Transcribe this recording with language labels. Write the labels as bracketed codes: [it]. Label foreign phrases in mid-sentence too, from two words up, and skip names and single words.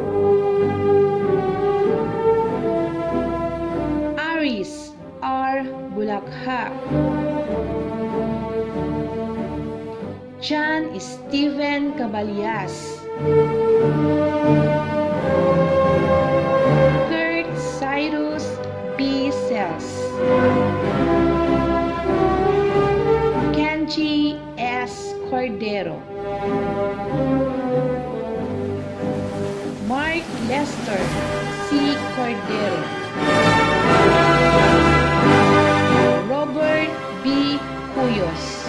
[en] Aris R. Bulakha. John Steven Cabalias. Kurt Cyrus B. Sels. Cordero. Mark Lester C. Cordero. Robert B. Cuyos.